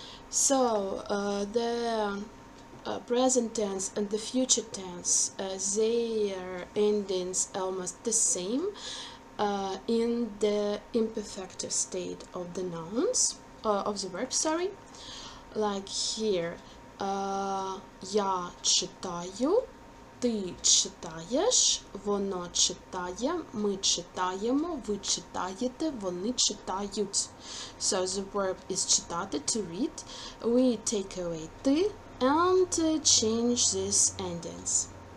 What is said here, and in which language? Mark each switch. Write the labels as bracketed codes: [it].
[en] So the present tense and the future tense, their endings almost the same in the imperfective state of the nouns, of the verb, sorry. Like here, [uk] я читаю, ти читаєш, воно читає, ми читаємо, ви читаєте, вони читають. [en] So the verb is читати, to read. We take away ти and change these endings.